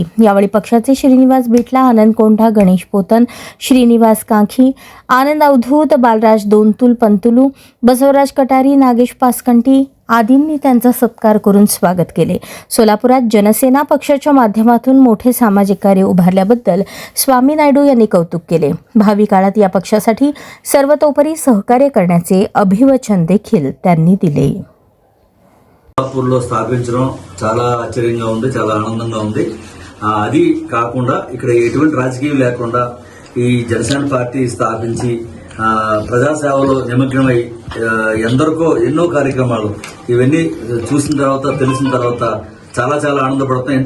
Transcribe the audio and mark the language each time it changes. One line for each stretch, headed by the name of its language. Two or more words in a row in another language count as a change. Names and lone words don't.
Marathi: यावेळी पक्षाचे श्रीनिवास बिटला, आनंद कोंढा, गणेश पोतन, श्रीनिवास कांखी, आनंद अवधूत, बालराज दोनतुल पंतुलू, बसवराज कटारी, नागेश पासकंटी आदींनी त्यांचा सत्कार करून स्वागत केले. सोलापुरात जनसेना पक्षाच्या माध्यमातून मोठे सामाजिक कार्य उभारल्याबद्दल स्वामी नायडू यांनी कौतुक केले. भावी काळात या पक्षासाठी सर्वतोपरी सहकार्य करण्याचे अभिवचन देखील त्यांनी दिले.
Telugu: సోలాపూర్లో స్థాపించడం చాలా ఆశ్చర్యంగా ఉంది, చాలా ఆనందంగా ఉంది. అది కాకుండా ఇక్కడ ఎటువంటి రాజకీయం లేకుండా ఈ జనసేన పార్టీ స్థాపించి ప్రజాసేవలో నిమగ్నమై ఎందరికో ఎన్నో కార్యక్రమాలు ఇవన్నీ చూసిన తర్వాత తెలిసిన తర్వాత చాలా చాలా ఆనందపడుతున్నాను.